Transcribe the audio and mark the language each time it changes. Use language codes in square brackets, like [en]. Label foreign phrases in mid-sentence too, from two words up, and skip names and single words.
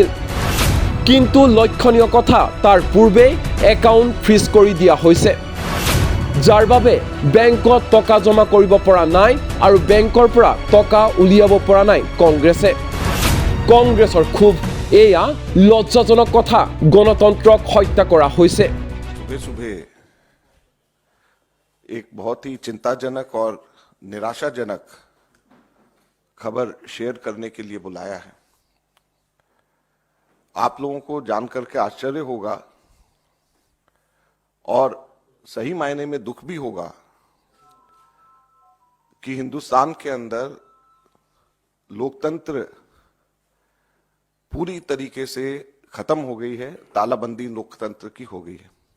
[as] কিন্তু লক্ষণীয় কথা, তাৰ পূৰ্বেই একাউণ্ট ফ্ৰিজ কৰি দিয়া হৈছে, যাৰ বাবে বেংকত টকা জমা কৰিব পৰা নাই আৰু বেংকৰ পৰা টকা উলিয়াব পৰা নাই কংগ্ৰেছে। কংগ্ৰেছৰ ক্ষোভ, এয়া লজ্জাজনক কথা, গণতন্ত্ৰক হত্যা কৰা হৈছে। [hi] सुबह सुबह एक बहुत ही चिंताजनक और निराशाजनक खबर शेयर करने के लिए बुलाया है। आप लोगों को जानकर के आश्चर्य होगा और सही मायने में दुख भी होगा कि हिंदुस्तान के अंदर लोकतंत्र पूरी तरीके से खत्म हो गई है, तालाबंदी लोकतंत्र की हो गई है।